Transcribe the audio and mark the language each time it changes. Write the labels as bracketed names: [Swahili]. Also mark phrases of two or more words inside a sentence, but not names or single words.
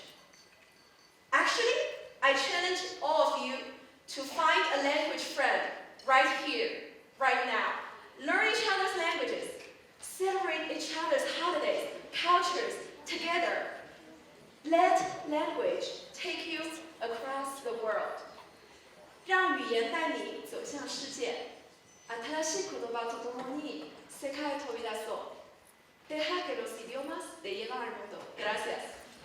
[English] Actually, I challenge all of you to find a language friend right here, right now. Learn each other's languages. Celebrate each other's holidays, cultures, together. Let language take you across the world. [Chinese] 让语言带你走向世界. [Japanese] 新しい言葉とともに世界へ飛び出そう. [Spanish] Deja que los idiomas te lleven al mundo. Gracias.